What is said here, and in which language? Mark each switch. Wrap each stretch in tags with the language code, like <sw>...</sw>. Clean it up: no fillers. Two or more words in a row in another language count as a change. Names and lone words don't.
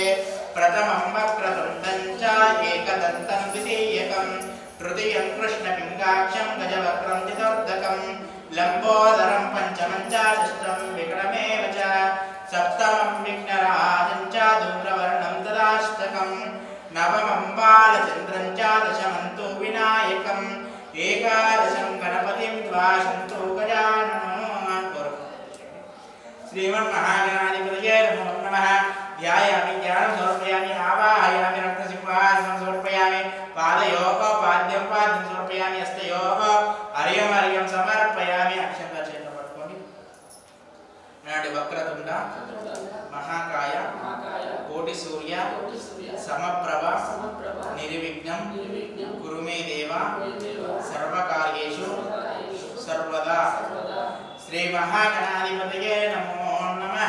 <sa>ప్రథమం వక్రతుండం చ ఏకదంతం ద్వితీయకం తృతీయం కృష్ణపింగాక్షం గజవక్రం చతుర్థకం లంబోదరం పంచమం చ షష్టం విక్రమేవ చ సప్తమం విఘ్నరాజం చ ధూమ్రవర్ణం తదాష్టకం నవమం బాలచంద్రం చ దశమం తు వినాయకం ఏకాదశం గణపతి कृत्वा सन्तु गजाननः। श्रीमन्महागणाधिपतये नमो नमः। ध्यायामि ज्ञानं समर्पयामि आवाहयामि रत्नसिंहासनं समर्पयामि पादयोः पाद्यं पाद्यं समर्पयामि हस्तयोः अर्घ्यं अर्घ्यं समर्पयामि।</sa> <te>अक्षंता చేతిలో పట్టుకోండి।</te> <sa>నాటి వక్రతుండ మహాకాయ కోటి సూర్య సమప్రభ నిర్విఘ్నం కురు మే దేవ సర్వకార్యేషు సర్వదా। శ్రీ మహాగణాధిపతయే నమో నమః।</sa>